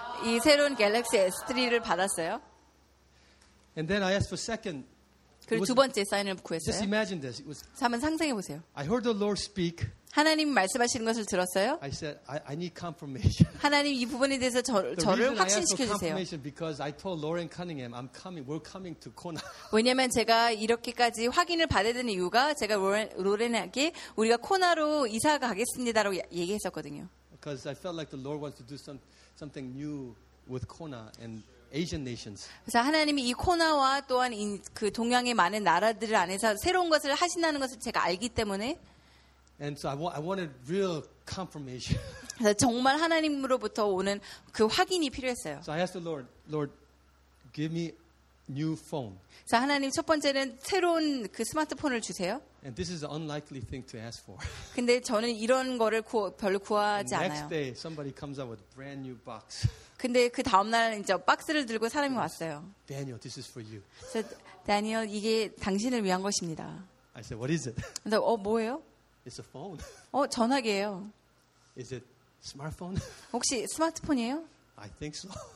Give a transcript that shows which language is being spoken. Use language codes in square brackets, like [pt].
[ko] 이 새로운 갤럭시 S3를 받았어요. [en] And then I asked for second. [ko] 그리고 두 번째 사인을 구했어요. [en] Just imagine this. It was. [ko] 한번 상상해 보세요. [en] I heard the Lord speak. [ko] 하나님 말씀하시는 것을 들었어요. [en] I said, I need confirmation. [ko] 하나님 이 부분에 대해서 저를 확신시켜 주세요. [en] Confirmation because I told Lauren Cunningham, I'm coming. We're coming to Kona. [ko] 왜냐하면 제가 이렇게까지 확인을 받아야 되는 이유가 제가 로렌에게 우리가 코나로 이사 가겠습니다라고 얘기했었거든요. [en] Because I felt like the Lord wants to do something new with Kona and Asian nations. [ko] 그래서 하나님이 이 코나와 또한 그 동양의 많은 나라들 안에서 새로운 것을 하신다는 것을 제가 알기 때문에. [en] And so I wanted real confirmation. [ko] 정말 하나님으로부터 오는 그 확인이 필요했어요. [en] So I asked the Lord, give me new phone. [ko] 자 하나님 첫 번째는 새로운 그 스마트폰을 주세요. [en] And this is an unlikely thing to ask for. [ko] 근데 저는 이런 거를 별로 구하지 않아요. [en] Next day, somebody comes out with a brand new box. [ko] 근데 그 다음 날 이제 박스를 들고 사람이 왔어요. [en] Daniel, this is for you. [ko] 그래서 Daniel, 이게 당신을 위한 것입니다. [en] I said, what is it? [ko] 근데 뭐예요? [en] It's a phone. [ko] 전화기예요. [en] Is it smartphone? [ko] 혹시 스마트폰이에요? [en] I think so.